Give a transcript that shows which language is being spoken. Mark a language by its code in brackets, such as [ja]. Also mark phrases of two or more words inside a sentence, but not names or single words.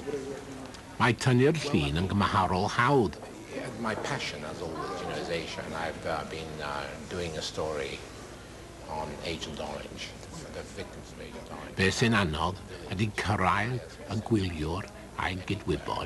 [cy] Mae tynnu'r llun yn gymharol hawdd. [en] My passion, as always, is Asia, and I've been doing a story on Agent Orange, the victims of Agent Orange. [cy] Be sy'n anodd ydy cyrraedd y gwyliwr a'i gydwybod.